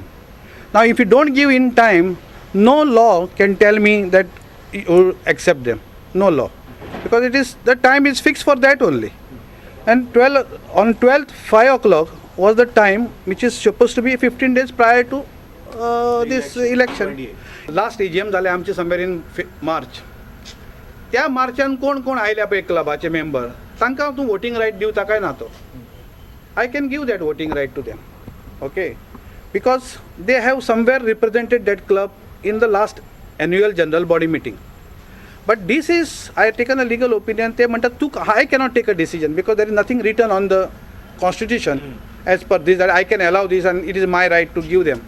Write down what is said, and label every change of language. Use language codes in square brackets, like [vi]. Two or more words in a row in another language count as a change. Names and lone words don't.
[en] Now, if you don't give in time, no law can tell me that you accept them. No law, because it is the time is fixed for that only. And on 12th 5 o'clock was the time which is supposed to be 15 days prior to this election. Last AGM [kok] जाले आमचे [en] somewhere in March. [kok] त्या मार्चान कोण कोण आयल्या पळय क्लबाचे मेंबर तांकां तूं वोटींग रायट दिवता काय ना तो [en] I can give that voting right to them, okay, because they have somewhere represented that club in the last annual general body meeting. But this is, I have taken a legal opinion, they म्हणतात I cannot take a decision because there is nothing written on the constitution as per this that I can allow this and it is my right to give them.